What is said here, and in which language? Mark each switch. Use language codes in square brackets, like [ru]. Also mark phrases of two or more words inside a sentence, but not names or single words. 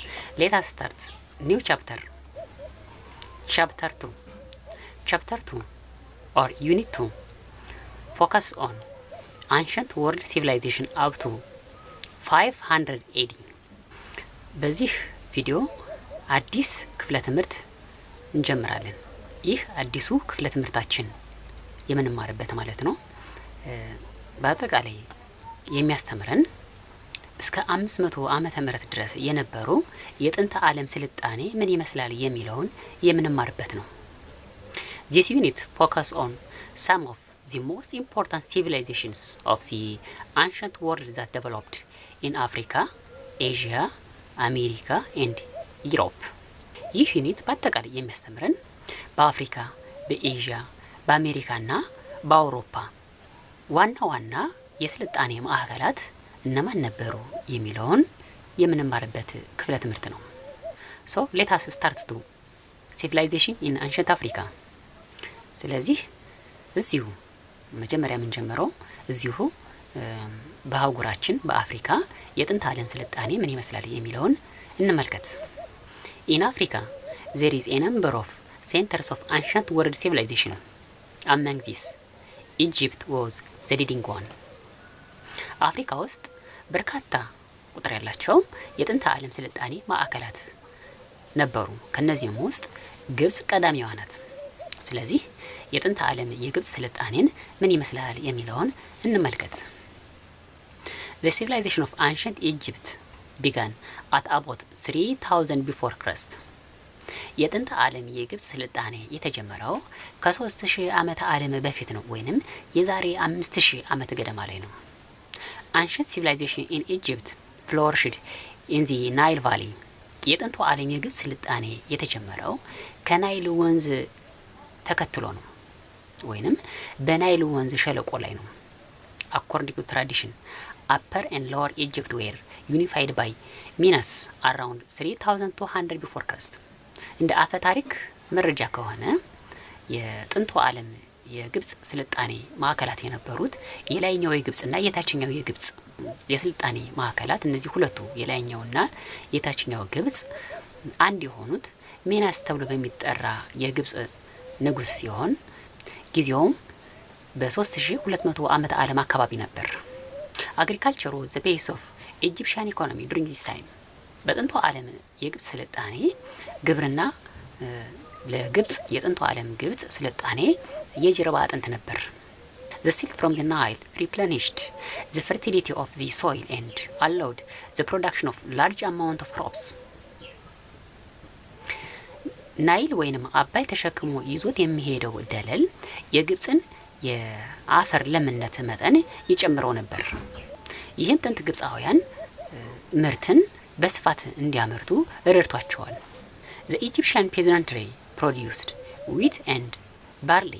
[en] Let us start new chapter. Chapter 2. Chapter 2 or Unit 2 focus on ancient world civilization up to 500 AD. [am] በዚህ ቪዲዮ አዲስ ክፍለ ትምህርት እንጀምራለን። ይህ አዲሱ ክፍለ ትምህርታችን የምንማርበት ማለት ነው። በአጠቃላይ የሚያስተምረን እስከ 500 ዓመተ ምህረት ድረስ የነበሩ የጥንት ዓለም ስልጣኔ ምን ይመስላል የሚለውን የምንማርበት ነው። [en] This unit focus on some of the most important civilizations of the ancient world that developed in Africa, Asia, America and Europe. [am] ይህ ዩኒት በአጠቃላይ የሚያስተምረን በአፍሪካ፣ በኤዥያ፣ በአሜሪካና በአውሮፓ ዋና ዋና የስልጣኔ ማዕከላት እነማን ነበሩ የሚለውን የምንማርበት ክፍለ ትምህርት ነው። [en] So let us start to civilization in ancient Africa. [am] ስለዚህ እዚሁ መጀመሪያ የምንጀምረው እዚሁ በአህጉራችን በአፍሪካ የጥንት ዓለም ስልጣኔ ምን ይመስላል የሚለውን እንመልከት። [en] In Africa there is a number of centers of ancient world civilization. Among these Egypt was the leading one. [am] አፍሪካ ውስጥ በርካታ ቁጥር ያላቸው የጥንት ዓለም ስልጣኔ ማዕከላት ነበሩ። ከነዚህም ውስጥ ግብጽ ቀዳሚዋ ናት። ስለዚህ የጥንት ዓለም የግብጽ ስልጣኔን ምን ይመስላል የሚለውን እንመልከት። [en] The civilization of ancient Egypt began at about 3000 before Christ. [am] የጥንት ዓለም የግብጽ ስልጣኔ የተጀመረው ከ3000 ዓመተ ዓለም በፊት ነው ወይንም የዛሬ 5000 ዓመት ገደማ ላይ ነው። [en] Ancient civilization in Egypt flourished in the Nile Valley. [am] የጥንቱ ዓለም የግብጽ ስልጣኔ የተጀመረው ከናይል ወንዝ ተከትሎ ነው ወይንም በናይል ወንዝ ሸለቆ ላይ ነው። [en] According to tradition, Upper and Lower Egypt were unified by Minas around 3200 before Christ. [am] እንደ አፈ ታሪክ መረጃ ከሆነ የጥንቱ ዓለም የግብጽ ስልጣኔ ማዕከላት የነበሩት የላይኛው የግብጽና የታችኛው የግብጽ የስልጣኔ ማዕከላት እነዚህ ሁለቱ የላይኛውና የታችኛው ግብጽ አንድ የሆኑት ሚናስ ተብሎ በሚጠራ የግብጽ ንጉስ ሲሆን ጊዜውም በ3200 ዓመተ ዓለም አካባቢ ነበር። [en] Agriculture was the base of Egyptian economy during this time. [am] በጥንቱ ዓለም የግብጽ ስልጣኔ ግብርና ለግብጽ የጥንቱ ዓለም ግብጽ ስልጣኔ የጀርባ አጥንት ነበር። [en] The silt from the Nile replenished the fertility of the soil and allowed the production of large amount of crops. [am] ናይል ወይንም አባይ ተሸክሞ ይዞት የሚሄደው ደለል የግብጽን የአፈር ለምነት መጠን ይጨምረው ነበር። ይህም ጥንት ግብጻውያን ምርትን በስፋት እንዲያመርቱ ረድቷቸዋል። [en] The Egyptian peasantry produced wheat and barley.